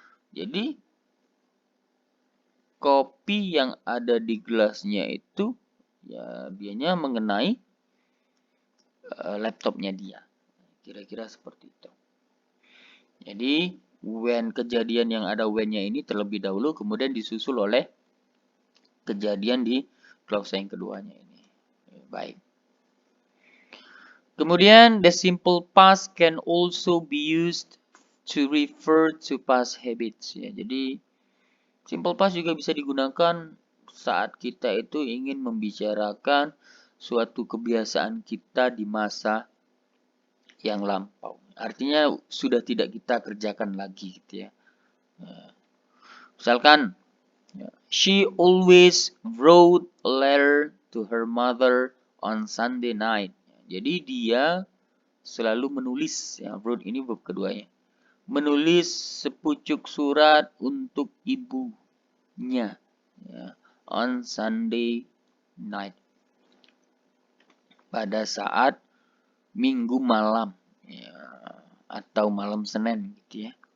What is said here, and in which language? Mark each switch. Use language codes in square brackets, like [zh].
[id] Jadi kopi yang ada di gelasnya itu ya dianya mengenai laptopnya dia. Kira-kira seperti itu. Jadi, when kejadian yang ada when-nya ini terlebih dahulu, kemudian disusul oleh kejadian di klausa yang keduanya ini. Baik. Kemudian, [en] the simple past can also be used to refer to past habits. [id] Ya, jadi, simple past juga bisa digunakan saat kita itu ingin membicarakan suatu kebiasaan kita di masa yang lampau. Artinya sudah tidak kita kerjakan lagi gitu ya. Misalkan, [en] she always wrote a letter to her mother on Sunday night. [id] Jadi dia selalu menulis, ya, wrote ini verb keduanya. Menulis sepucuk surat untuk ibunya ya, [en] on Sunday night. [id] Pada saat Minggu malam ya, atau malam Senin gitu ya.